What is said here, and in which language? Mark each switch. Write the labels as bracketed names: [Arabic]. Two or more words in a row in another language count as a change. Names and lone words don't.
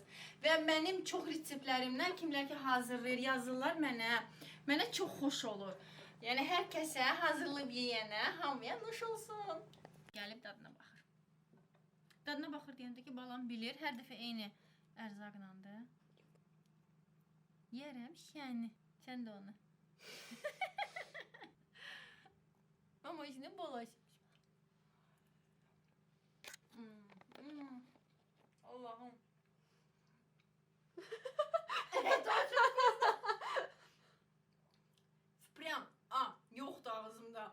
[Azerbaijani] Və mənim çox reseptlərimdən kimlər ki hazırlayır, yazırlar mənə çox xoş olur. Yəni, hər kəsə hazırlayıb yeyənə, hamıya nuş olsun. Gəlib dadına baxır. Dadına baxır deyəndə ki, balam bilir, hər dəfə eyni ərzaqlandır. Yerəm, yəni, sən də onu. [Turkish] Ama içine bulaşmış. Allah'ım. Evet, o çok güzel. Prям, yoktu ağzımda.